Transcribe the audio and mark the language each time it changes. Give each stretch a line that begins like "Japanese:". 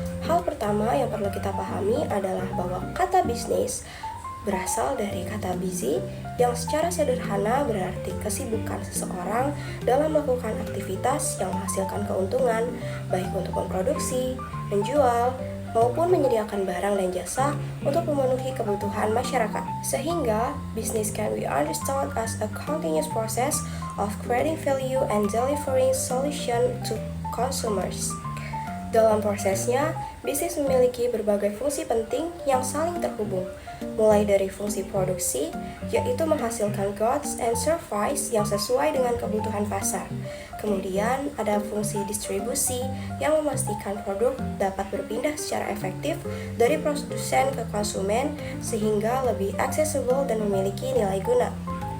Indonesian: Hal pertama yang perlu kita pahami adalah bahwa kata bisnis berasal dari kata busy yang secara sederhana berarti kesibukan seseorang dalam melakukan aktivitas yang menghasilkan keuntungan baik untuk memproduksi, menjual, maupun menyediakan barang dan jasa untuk memenuhi kebutuhan masyarakat. Sehingga,
English: business can be understood as a continuous process of creating value and delivering solution to consumers.
Indonesian: Dalam prosesnya, bisnis memiliki berbagai fungsi penting yang saling terhubung, mulai dari fungsi produksi, yaitu menghasilkan
English: goods and service
Indonesian: yang sesuai dengan kebutuhan pasar. Kemudian, ada fungsi distribusi yang memastikan produk dapat berpindah secara efektif dari produsen ke konsumen sehingga lebih accessible dan memiliki nilai guna.